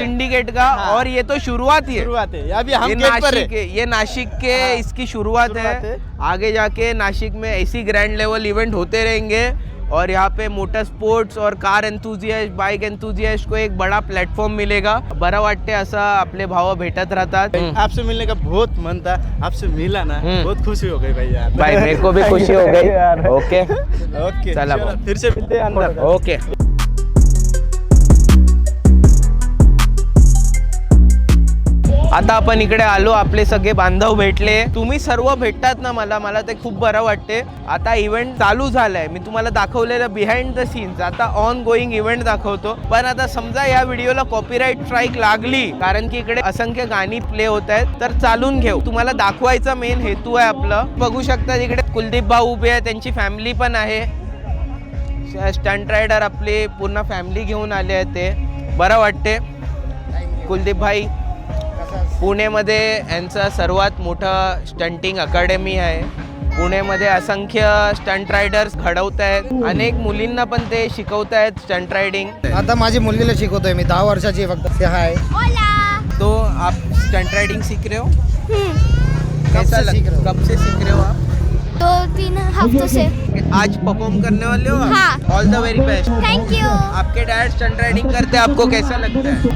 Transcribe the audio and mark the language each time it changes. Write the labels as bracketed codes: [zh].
[hi] Syndicate का. और ये तो शुरुआत ही है. शुरुआत है. अभी हम ये गेट पर नासिक है. ये नासिक के इसकी शुरुआत है. आगे जाके नासिक में ऐसी ग्रैंड लेवल इवेंट होते रहेंगे और यहाँ पे मोटर स्पोर्ट्स और कार एंथुजियास्ट, बाइक एंथुजियास्ट को एक बड़ा प्लेटफॉर्म मिलेगा. [mr] बरं वाटते असं आपले भाव भेटत राहतात. [hi] आपसे मिलने का बहुत मन था, आपसे मिला ना, बहुत खुशी हो गई भाई यार. भाई मेरे को भी खुशी हो गई. ओके [en] okay [mr] चला [hi] चलो, [mr] भाऊ. [hi] फिर से मिलते हैं अंदर. [en] Okay. [mr] आता आपण इकडे आलो, आपले सगळे बांधव भेटले. तुम्ही सर्व भेटतात ना, मला ते खूप बरं वाटते. आता इव्हेंट चालू झालाय, मी तुम्हाला दाखवलेलं [en] Behind the scenes. [mr] आता ऑन गोईंग इव्हेंट दाखवतो. पण आता समजा या व्हिडिओला कॉपीराईट स्ट्राईक लागली, कारण की इकडे असंख्य गाणी प्ले होत आहेत, तर चालून घेऊ. तुम्हाला दाखवायचा मेन हेतू आहे आपलं. बघू शकता इकडे कुलदीप भाऊ उभे आहे, त्यांची फॅमिली पण आहे. स्टंट रायडर आपली पूर्ण फॅमिली घेऊन आले आहेत. ते बरं वाटते. कुलदीप भाई पुणेमध्ये यांचं सर्वात मोठं स्टंटिंग अकॅडमी आहे. पुणेमध्ये असंख्य स्टंट रायडर्स घडवत आहेत. अनेक मुलींना पण ते शिकवत आहेत स्टंट रायडिंग. आता माझी मुलगीला शिकवतोय मी, 10 वर्षाची आहे फक्त. [en] Hi. [hi] तो आप स्टंट राइडिंग सीख रहे हो? कैसा सीख रहे हो? कब से सीख रहे हो आप? 2-3 हफ्तों से. आज परफॉर्म करने वाले हो? हाँ. [en] All the very best. Thank you. [hi] आपके डैड स्टंट राइडिंग करते हैं, आपको कैसा लगता है?